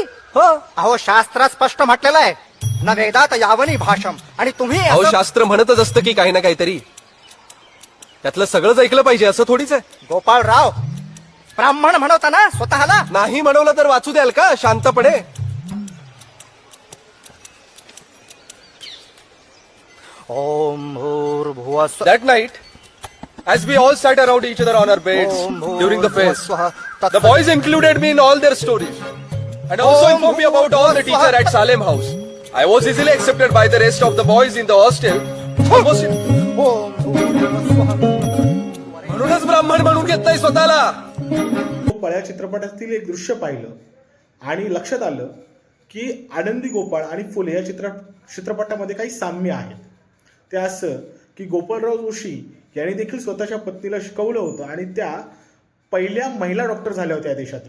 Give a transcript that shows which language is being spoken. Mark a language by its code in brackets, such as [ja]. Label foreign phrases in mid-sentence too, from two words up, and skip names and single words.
[mr] हो, अहो शास्त्रात स्पष्ट म्हटलेलं आहे, [sa] न वेदात यावनी भाषम. [mr] आणि तुम्ही अहो असं- शास्त्र म्हणतच असतं की काही ना काहीतरी. त्यातलं सगळंच ऐकलं पाहिजे असं थोडीच आहे. गोपाळराव, ब्राह्मण म्हणवता ना स्वतःला? नाही म्हणवलं तर वाचू द्याल का शांतपणे? [sa] ओम भूर्भुवः स्वः. [en] That night, as we all sat around each other on our beds during the feast, the boys included me in all their stories and also informed me about all the teacher at Salem House. I was easily accepted by the rest of the boys in the hostel. Almost [sa] ओम भूर्भुवः स्वः. [mr] म्हणूनच ब्राह्मण म्हणून घेतलंय स्वतःला. पळ्या चित्रपटातील एक दृश्य पाहिलं आणि लक्षात आलं की आनंदी गोपाळ आणि फुले या चित्रपटामध्ये काही साम्य आहेत. ते असं की गोपाळराव जोशी यांनी देखील स्वतःच्या पत्नीला शिकवलं होतं आणि त्या पहिल्या महिला डॉक्टर झाल्या होत्या या देशातील.